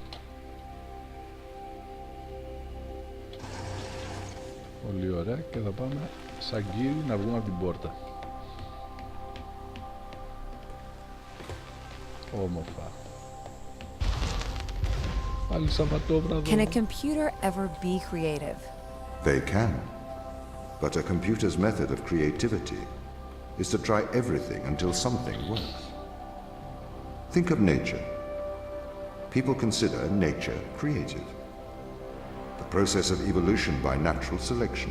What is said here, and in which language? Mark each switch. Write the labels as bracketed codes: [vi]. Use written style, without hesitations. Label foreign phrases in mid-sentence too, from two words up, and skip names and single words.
[el] Πολύ ωραία. Και θα πάμε σαν κύριοι να βγούμε από την πόρτα. Όμορφα. Πάλι Σαββατόβραδο. [en] Can a computer ever be creative? They can. But a computer's method of creativity is to try everything until something works. Think of nature. People consider nature creative. The process of evolution by natural selection.